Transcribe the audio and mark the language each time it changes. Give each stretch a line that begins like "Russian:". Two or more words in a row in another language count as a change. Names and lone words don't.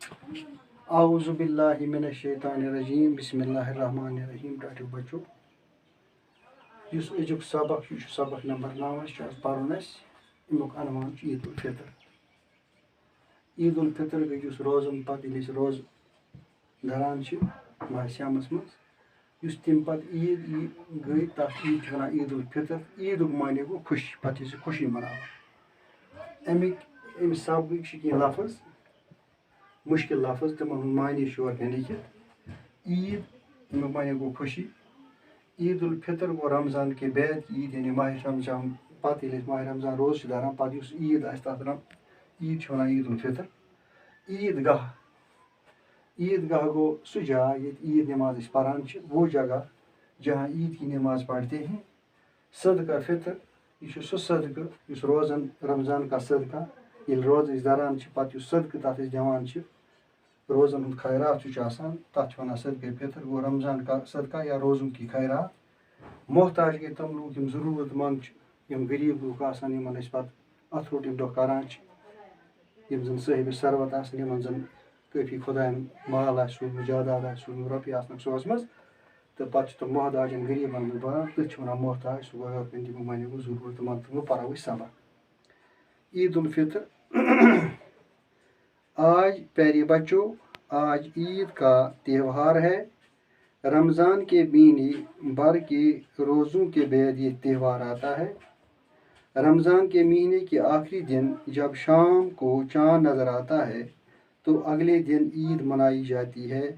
Arabic: اعوذ باللہ من الشیطان الرجیم بسم اللہ الرحمن الرحیم
Kashmiri: ٹاٹو بچو ازیک سبق یہ سبق نمبر 9 پرن امیک عنوان عید الفطر. عید الفطر گئی روزن پتہ روز دھران ماہ سیامس مز تم پتہ عید گئی تک عید ونان عید الفطر. عید معنی گو خوشی پتہ خوشی مناو امہ سبق کی لفظ مشکل لفظ تمن معنی یور لکھت. عید امیک معنی گو خوشی. عید الفطر گو
Urdu: رمضان کے بعد
Kashmiri: عید یعنی ماہ رمضان پتہ ماہ رمضان روز دھران پتہ عید تر عید ونان عید الفطر. عید گاہ گو سہ جائے یہ عید نماز پران
Urdu: وہ جگہ جہاں عید کی نماز پڑھتے ہیں.
Kashmiri: صدقہ فطر یہ سہ صدقہ اس روزن
Urdu: رمضان کا صدقہ
Kashmiri: یل روز دھران پتہ صدقہ تر دان روزن ہند خیرات تر ونان صدقہ فطر.
Urdu: گو رمضان کا صدقہ یا روزوں کی خیرات.
Kashmiri: محتاج گئی تم لوگ ضرورت مند غریب لوگ پتہ ات روٹ دہ کران زن صاحب ثروت زن کافی خدائن مال سوزمت جائیداد سوزمت رۄپیہِ آسنکھ سوزمژ تو پتہ تم محتاجن غریبن منٛز بران تٔتھۍ چھِ ونان محتاج. سُہ گوٚو یِتھ کٔنۍ تمیُک معنی گوٚو ضروٗرت منٛد. تہٕ وۄنۍ پرو أسۍ سبق.
Urdu: عید الفطر آج پیارے بچوں آج عید کا تہوار ہے. رمضان کے مہینے بھر کے روزوں کے بعد یہ تہوار آتا ہے. رمضان کے مہینے کے آخری دن جب شام کو چاند نظر آتا ہے تو اگلے دن عید منائی جاتی ہے.